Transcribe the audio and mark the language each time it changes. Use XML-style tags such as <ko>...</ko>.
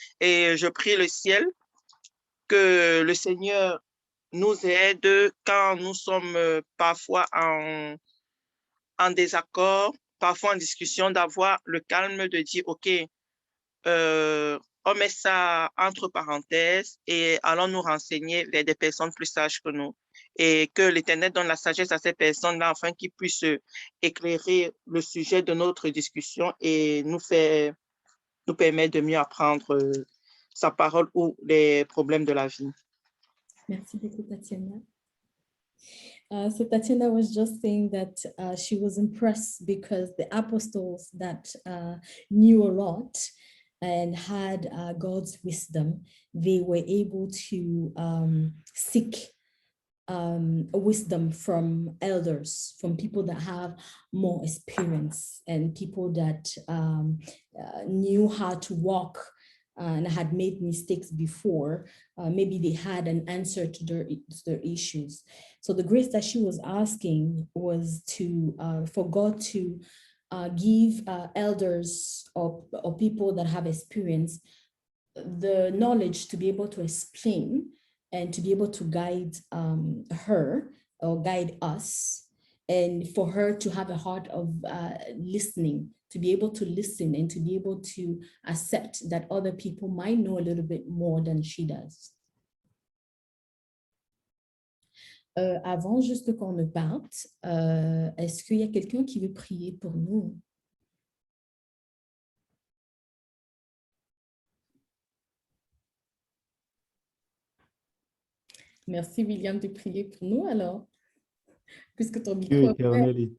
<fr>Et je prie le ciel que le Seigneur nous aide quand nous sommes parfois en désaccord, parfois en discussion, d'avoir le calme de dire, OK, on met ça entre parenthèses et allons nous renseigner vers des personnes plus sages que nous. Et que l'Éternel donne la sagesse à ces personnes-là afin qu'ils puissent éclairer le sujet de notre discussion et nous permettre de mieux apprendre sa parole ou les problèmes de la vie. Merci beaucoup, Tatiana.</fr> <en>So Tatiana was just saying that she was impressed because the apostles that knew a lot and had God's wisdom, they were able to seek wisdom from elders, from people that have more experience and people that knew how to walk and had made mistakes before. Maybe they had an answer to their issues. So the grace that she was asking was to for God to give elders or people that have experience the knowledge to be able to explain and to be able to guide her or guide us, and for her to have a heart of listening, to be able to listen and to be able to accept that other people might know a little bit more than she does.</en> <fr>Avant juste qu'on ne parte, est-ce qu'il y a quelqu'un qui veut prier pour nous? Merci William de prier pour nous alors, puisque ton micro est ouvert.</fr>